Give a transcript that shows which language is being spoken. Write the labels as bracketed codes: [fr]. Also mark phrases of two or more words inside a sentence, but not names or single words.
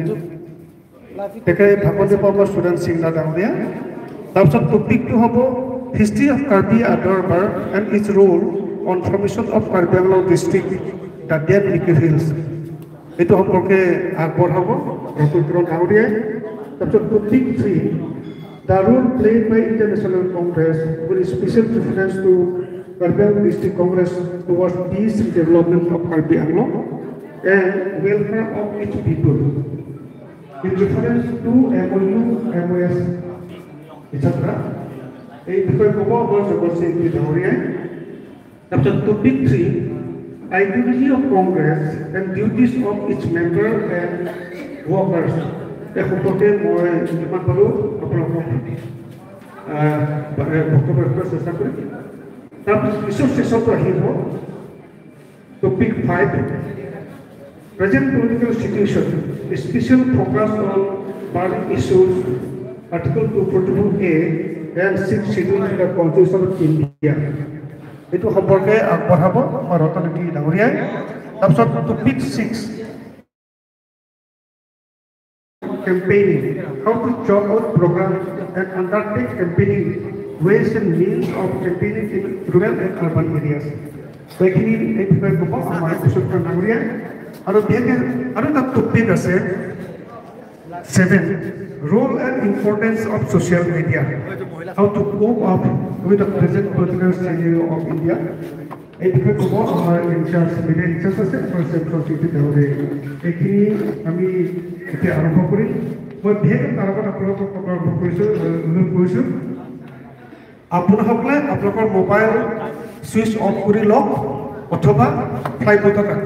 [as] তেখেতে ভাষণ দিব আমাৰ সুদান সিংলা ডাঙৰীয়া। তাৰপিছত টপিকটো হ'ব [en] history of Karbi Anglong and its role on formation of Karbi Anglong district the then Niki Hills. [as] এইটো সম্পৰ্কে আগবঢ়াব ৰতুলকৰণ ডাঙৰীয়াই। [en] তাৰপিছত টপিক 3 the role played by Indian National Congress with special reference to Karbi Anglong District Congress towards peace and development of Karbi Anglong and welfare of its people in reference to MOU, MOS, etc. [as] এই বিষয়ে ক'ব আমাৰ জগত সিং ডাঙৰীয়াই। [en] তাৰপিছত টপিক 3 ideology of Congress and duties of its member and workers। [as] এই সম্পৰ্কে মই যিমান পাৰোঁ আপোনালোকক বক্তব্য ৰাখিবলৈ চেষ্টা কৰিম। তাৰপিছত পিছৰ ছেশ্যনটো আহিব [en] topic 5 present political situation special focus on burning issues article 242A and 6 schedule in the Constitution of India। [as] এইটো সম্পৰ্কে আগবঢ়াব আমাৰ ৰতনকি ডাঙৰীয়াই। [en] তাৰপিছত টপিক 6 campaigning, how to chalk out programs and undertake campaigning ways and means of campaigning in rural and urban areas। [as] এইখিনি এই বিষয়ে ক'ব আমাৰ সুদান ডাঙৰীয়াই। আৰু বিশেষকৈ আৰু এটা টপিক আছে [en] 7 role and importance of social media, how to cope up with the present political scenario of India। [as] এই বিষয়ে ক'ব আমাৰ [en] in-charge media in-charge [as] আছে এইখিনি আমি এতিয়া আৰম্ভ কৰিম। মই বিশেষকৈ তাৰ আগত আপোনালোকক অনুৰোধ কৰিছোঁ আপোনালোকে আপোনালোকৰ [en] mobile switch off [as] কৰি লওক অথবা [en] flight modeত [as] ৰাখক।